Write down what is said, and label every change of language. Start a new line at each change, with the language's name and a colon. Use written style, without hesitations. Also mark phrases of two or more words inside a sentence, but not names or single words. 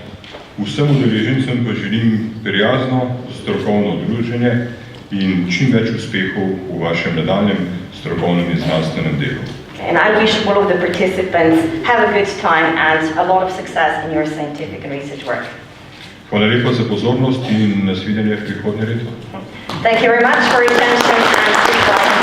Slovenian: Vsem udeležencem pa želim prijazno, strokovno druženje in čim več uspehov v vašem nadaljnjem strokovnem in znanstvenem delu.
English: And I wish all of the participants have a good time and a lot of success in your scientific and research work.
Slovenian: Hvala lepa za pozornost in nasvidenje v prihodnje leto.
English: Thank you very much for your attention and goodbye.